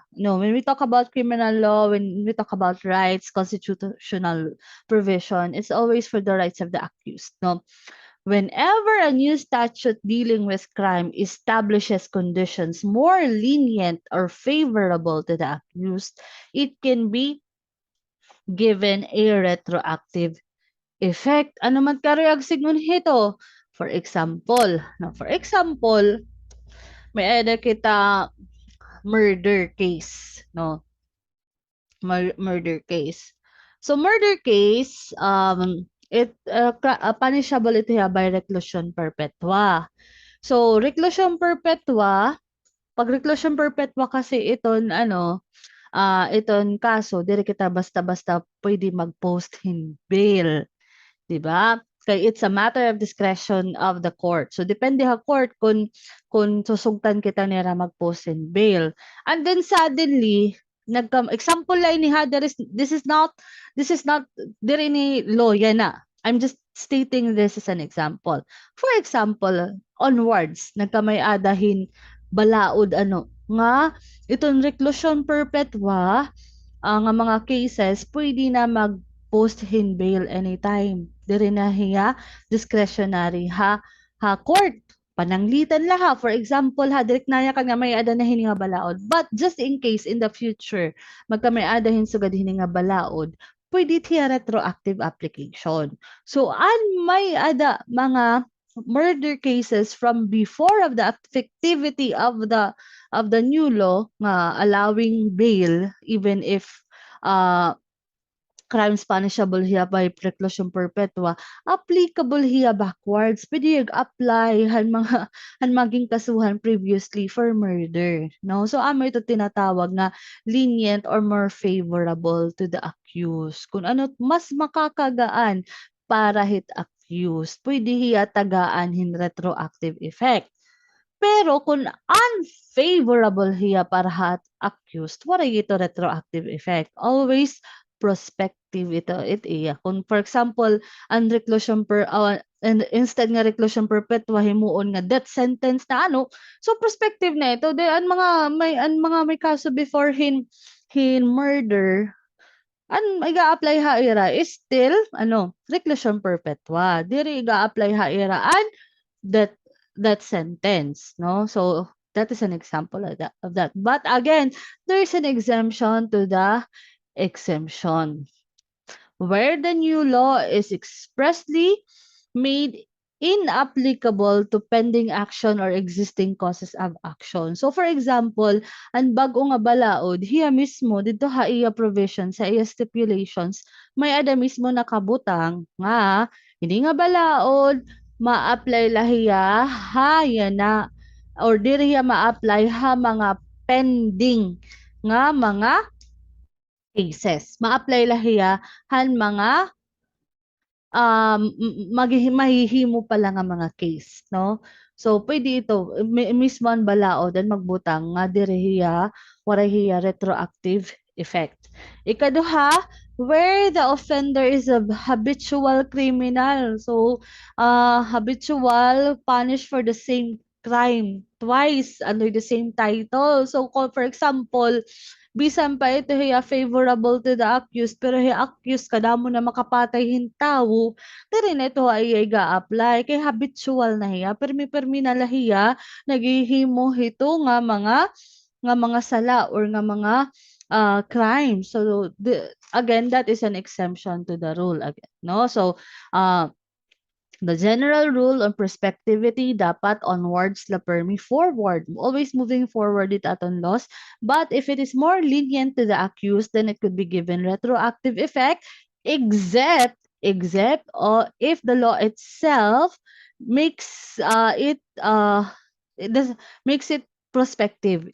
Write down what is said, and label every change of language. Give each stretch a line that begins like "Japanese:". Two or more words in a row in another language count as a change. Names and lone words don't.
English: No, when we talk about criminal law, when we talk about rights, constitutional provision, it's always for the rights of the accused, no? Whenever a new statute dealing with crime establishes conditions more lenient or favorable to the accused, it can be given a retroactive effect.
Waray: Ano man karayag signon hito?
English: For example,
Waray: may ada kita
English: murder case,
Waray: no?
English: Murder case. So murder case, punishable ito by reclusion perpetua.
Waray: So reclusion perpetua, pag reclusion perpetua kasi iton iton kaso diri kita basta-basta pwede
English: mag-post in bail,
Waray: 'di ba?
English: Kay it's a matter of discretion of the court.
Waray: So depende ha court kung susugtan kita nira
English: mag-post in bail. And then suddenly example
Waray: lang ni ha
English: this is not
Waray: diri ni
English: law
Waray: yan na.
English: I'm just stating this as an example.
Waray: For example, onwards nagkamay-adahin balaod nga itong reclusion perpetua nga mga cases pwede na
English: mag-post in bail anytime.
Waray: Diri na hiya discretionary ha court pananglitan la ha.
English: For example
Waray: ha, direct naya ka nga may ada na hini nga balaod.
English: But just in case in the future,
Waray: magka may ada sugad hini nga balaod, pwede tiya
English: retroactive application. So,
Waray: may ada mga
English: murder cases from before of the effectivity of the new law nga allowing bail even if uh, crimes punishable hiya by preclusion perpetua, applicable hiya backwards.
Waray: Pwede apply han maging kasuhan
English: previously for murder.
Waray: No? So, amo ito tinatawag na
English: lenient or more favorable to the accused.
Waray: Kung ano, mas makakagaan para hit accused. Pwede hiya tagaan hin
English: retroactive effect.
Waray: Pero kung unfavorable hiya para hat accused, wala ito
English: retroactive effect. Always prospective ito.
Waray: It iya. Kung
English: for example,
Waray: ang reclusion and instead nga reclusion perpetua himuon nga
English: death sentence
Waray: na ano, so prospective na ito. Ang mga may kaso before hin murder, iga-apply ha ira is still reclusion perpetua. Diri iga-apply ha ira
English: that that sentence,
Waray: no?
English: So that is an example of that. But again, there is an exemption to the exemption where the new law is expressly made inapplicable to pending action or existing causes of action. So for example,
Waray: ang bago nga balaod, hiya mismo dito ha iya provision sa iya stipulations, may ada mismo nakabutang nga hindi nga balaod ma-apply lahiya ha na or diri hiya ma-apply ha mga pending nga mga cases. Ma-apply lahiya han mga mahihimo pa lang ang mga case, no? So, pwede ito, mismo ang balaod and magbutang nga direhiya, warahiya
English: retroactive effect.
Waray: Ikaduha,
English: where the offender is a habitual criminal. So, habitual punished for the same crime twice under the same title. So, for example,
Waray: bisan pa ito hiya
English: favorable to the accused
Waray: pero hiya accused kadamo na makapatay hin tawo diri na ito ay ga-apply kay habitual na hiya permi na lahiya naghihimo hito nga mga sala or nga mga crime.
English: So again, that is an exemption to the rule again, no? So the general rule on prospectivity dapat onwards
Waray: la permi
English: forward. Always moving forward it aton laws. But if it is more lenient to the accused, then it could be given retroactive effect except or if the law itself makes it does makes it prospective.